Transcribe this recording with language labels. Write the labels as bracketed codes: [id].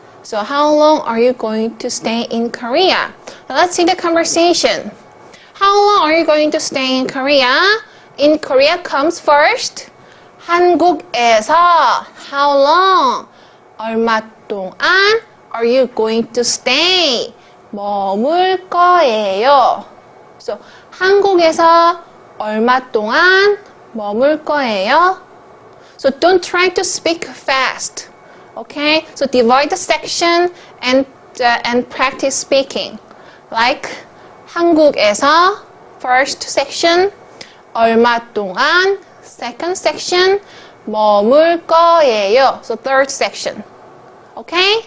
[en] So how long are you going to stay in Korea? Now let's see the conversation. How long are you going to stay in Korea? In Korea comes first. [ko] 한국에서 [en] how long? [ko] 얼마 동안 [en] are you going to stay? [ko] 머물 거예요. So 한국에서 얼마 동안 머물 거예요? [en] So don't try to speak fast. Okay? So divide the section and practice speaking. Like [ko] 한국에서 [en] first section, [ko] 얼마 동안 [en] second section, [ko] 머물 거예요. [en] So third section. Okay?